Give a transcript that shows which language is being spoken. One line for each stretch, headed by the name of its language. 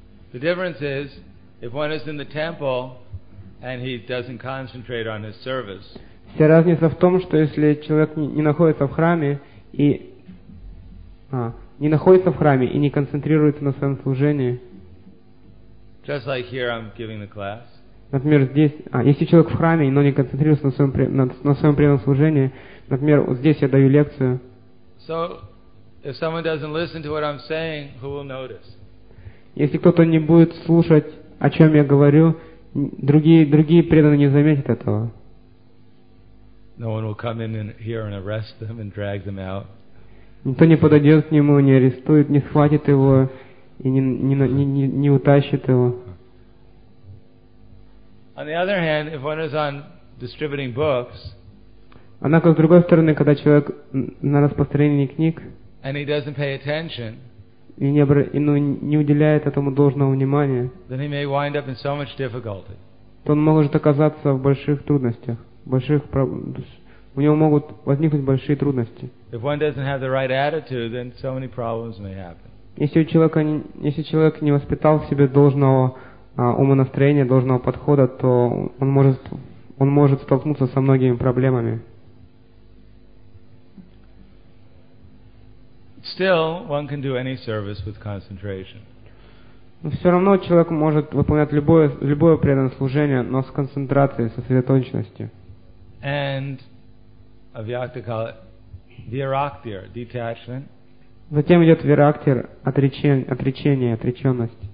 English: The difference is, if one is in the temple and he doesn't concentrate on his service.
Russian: Вся разница в том, что если человек не находится в храме и не находится в храме и не концентрируется на своем служении.
English: Just like here, I'm giving the class.
Russian: Например, здесь, если человек в храме, но не концентрируется на своем преданном служении, например, вот здесь я даю лекцию.
English: So, if someone doesn't listen to what I'm saying, who will notice?
Russian: Если кто-то не будет слушать, о чем я говорю, другие преданные не заметят этого.
English: No one will come in here and arrest them and drag them out.
Russian: Никто не подойдет к нему, не арестует, не схватит его и не утащит его.
English: On the other hand, if one is on distributing books,
Russian: однако, с другой стороны, когда человек на распространении книг,
English: and he doesn't pay attention,
Russian: и не уделяет этому должного внимания,
English: so
Russian: то он может оказаться в больших трудностях. У него могут возникнуть большие трудности. Если человек не воспитал в себе должного умонастроения, должного подхода, то он может столкнуться со многими проблемами.
English: Still, one can do any service with concentration.
Russian: Но все равно человек может выполнять любое преданное служение, но с концентрацией, сосредоточенностью.
English: And avyaktir, detachment.
Russian: Затем идет вирактир, отречение, отреченность.